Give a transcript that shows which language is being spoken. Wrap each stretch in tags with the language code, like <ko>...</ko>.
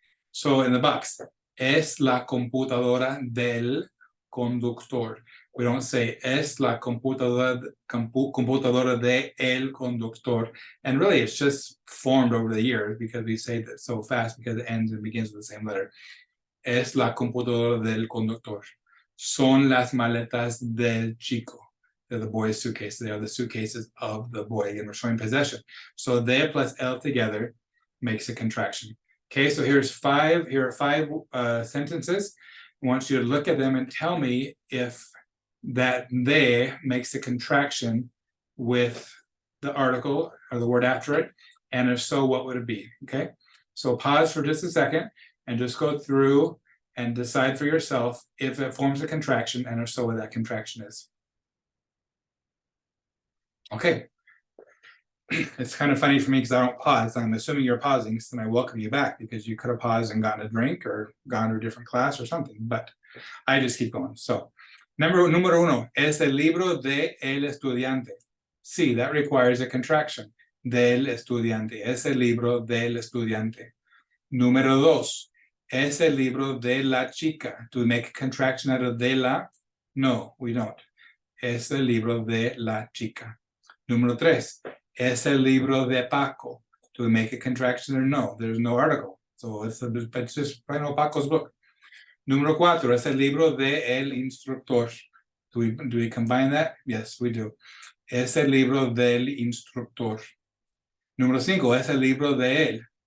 <en>So in the box,</en> <es>es la computadora del conductor.</es> <en>We don't say</en> <es>es la computadora de el conductor.</es> <en>And really, it's just formed over the years because we say that so fast because it ends and begins with the same letter.</en> <es>Es la computadora del conductor. Son las maletas del chico.</es> <en>They're the boy's suitcases. They are the suitcases of the boy. Again, we're showing possession. So de plus el together makes a contraction. Okay, so here are five sentences. I want you to look at them and tell me if that de makes a contraction with the article or the word after it, and if so, what would it be? Okay, so pause for just a second and just go through and decide for yourself if it forms a contraction, and if so, what that contraction is. Okay. It's kind of funny for me because I don't pause. I'm assuming you're pausing, so then I welcome you back because you could have paused and gotten a drink or gone to a different class or something, but I just keep going.</en> <es>So, número uno, es el libro de el estudiante.</es> <en>Sí, that requires a contraction.</en> <es>Del estudiante. Es el libro del estudiante. Número dos, es el libro de la chica.</es> <en>Do we make a contraction out of de la? No, we don't.</en> <es>Es el libro de la chica. Número tres, es el libro de Paco.</es> <en>Do we make a contraction or no? There's no article. So it's just plain old Paco's book.</en> <es>Número cuatro, es el libro de el instructor.</es> <en>Do we combine that? Yes, we do.</en> <es>Es el libro del instructor. Número cinco, es el libro de él.</es>